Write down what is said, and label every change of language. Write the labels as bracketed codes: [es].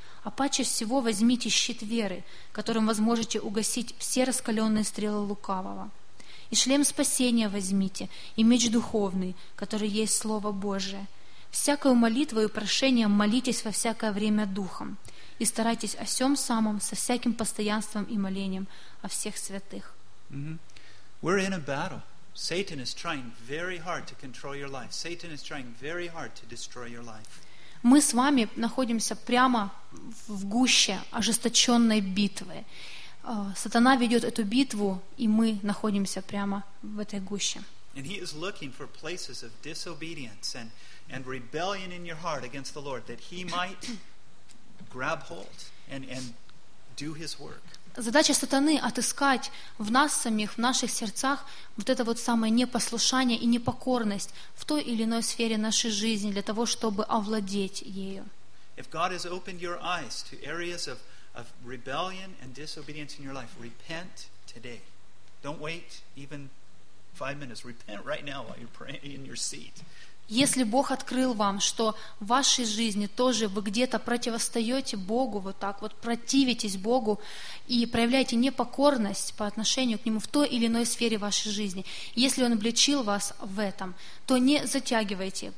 [ru] А паче всего возьмите щит веры, которым возможете угасить все раскаленные стрелы лукавого. И шлем спасения возьмите, и меч духовный, который есть Слово Божие. Всякую молитву и прошение молитесь во всякое время духом, и старайтесь о сем самом со всяким постоянством и молением о всех святых. [en] We're in a battle. Satan is trying very hard to control your life. Satan is trying very hard to destroy your life. [ru] Мы с вами находимся прямо в гуще ожесточенной битвы. Сатана ведет эту битву, и мы находимся прямо в этой гуще. [en] And he is looking for places of disobedience and rebellion in your heart against the Lord, that he might grab hold and do his work. [ru] Задача сатаны — отыскать в нас самих, в наших сердцах вот это вот самое непослушание и непокорность в той или иной сфере нашей жизни для того, чтобы овладеть ею. [en] If God has opened your eyes to areas of rebellion and disobedience in your life, repent today. Don't wait even 5 minutes. Repent right now while you're praying in your seat. [ru] Если Бог открыл вам, что в вашей жизни тоже вы где-то противостаете Богу, вот так вот противитесь Богу и проявляете непокорность по отношению к Нему в той или иной сфере вашей жизни, если Он обличил вас в этом, то не затягивайте.